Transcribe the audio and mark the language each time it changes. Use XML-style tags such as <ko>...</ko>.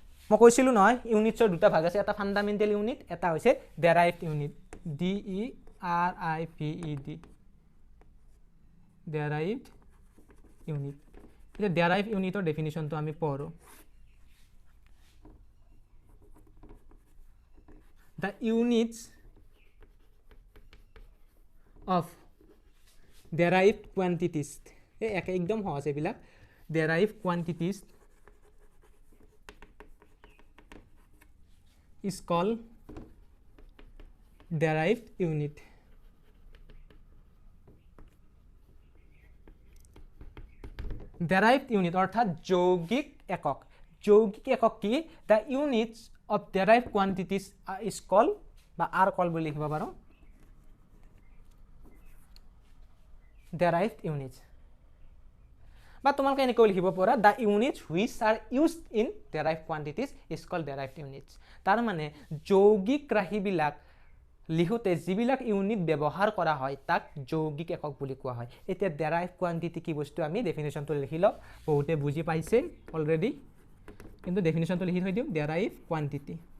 <as>মই কৈছিলোঁ নহয় ইউনিটছৰ দুটা ভাগ আছে, এটা ফাণ্ডামেণ্টেল ইউনিট, এটা হৈছে derived unit, DERIVED, derived unit. এতিয়া ডেৰাইভ ইউনিটৰ ডেফিনিশ্যনটো আমি পঢ়োঁ।</as> <en>The units of derived quantities,</en> <as>একদম সহজ এইবিলাক,</as> <en>derived quantities is called derived unit.</en> <as>derived unit অর্থাৎ যৌগিক একক। যৌগিক একক কি?</as> <en>The units of derived quantities is called</en> <as>বা</as> <en>are called</en> <as>বুলি লিখিব পাৰোঁ</as> <en>derived units,</en> <as>বা তোমালোকে এনেকৈ লিখিব পাৰা</as> <en>the units which are used in derived quantities is called derived units।</en> <as>তাৰ মানে যৌগিক ৰাশিবিলাক লিখোঁতে যিবিলাক ইউনিট ব্যৱহাৰ কৰা হয় তাক যৌগিক একক বুলি কোৱা হয়। এতিয়া ডেৰাইভ কোৱান্টিটি কি বস্তু আমি ডেফিনেশ্যনটো লিখি লওঁ, বহুতে বুজি পাইছে অলৰেডি, কিন্তু ডেফিনেশ্যনটো লিখি থৈ দিওঁ, ডেৰাইভ কোৱান্টিটি।</as>